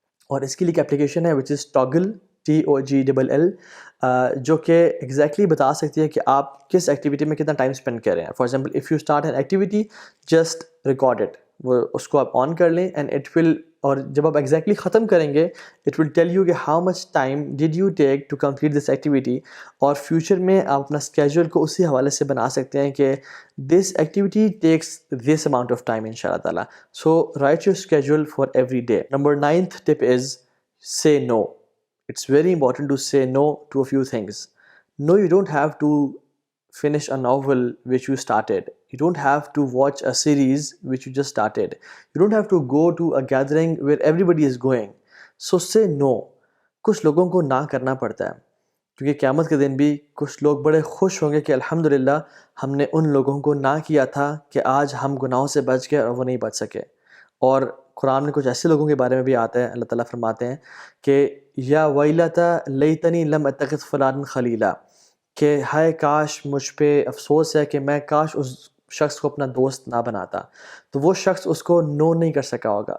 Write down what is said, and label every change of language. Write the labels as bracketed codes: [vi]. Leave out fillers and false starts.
[ur] اور اس کے لیے ایک اپلیکیشن ہے [en] which is Toggl, [ur] TOGLL, جو کہ ایگزیکٹلی بتا سکتی ہے کہ آپ کس ایکٹیویٹی میں کتنا ٹائم اسپینڈ کر رہے ہیں. [en] for example if you start an activity just record it, [ur] وہ اس کو آپ آن کر لیں [en] and it will, [ur] اور جب آپ ایگزیکٹلی ختم کریں گے [en] it will tell you [ur] کہ [en] How much time did you take to complete this activity. [ur] اور فیوچر میں آپ اپنا اسکیجول کو اسی حوالے سے بنا سکتے ہیں کہ [en] this activity takes this amount of time [ur] ان شاء اللہ تعالیٰ. [en] So write your schedule for every day. Number 9th tip is say no. It's very important to say no to a few things. No, you don't have to finish a novel which you started. You don't have to watch a series which you just started. You don't have to go to a gathering where everybody is going. So say no. [ur] کچھ لوگوں کو نہ کرنا پڑتا ہے, کیونکہ قیامت کے دن بھی کچھ لوگ بڑے خوش ہوں گے کہ الحمدللہ ہم نے ان لوگوں کو نہ کیا تھا کہ آج ہم گناہوں سے بچ گئے اور وہ نہیں بچ سکے. اور قرآن میں کچھ ایسے لوگوں کے بارے میں بھی آتا ہے, اللہ تعالیٰ فرماتے ہیں کہ [ar] یا ویلتا لیتنی لم اتخذ فلانا خلیلا, [ur] کہ ہائے کاش مجھ پہ افسوس ہے کہ میں کاش اس شخص کو اپنا دوست نہ بناتا, تو وہ شخص اس کو نو نہیں کر سکا ہوگا.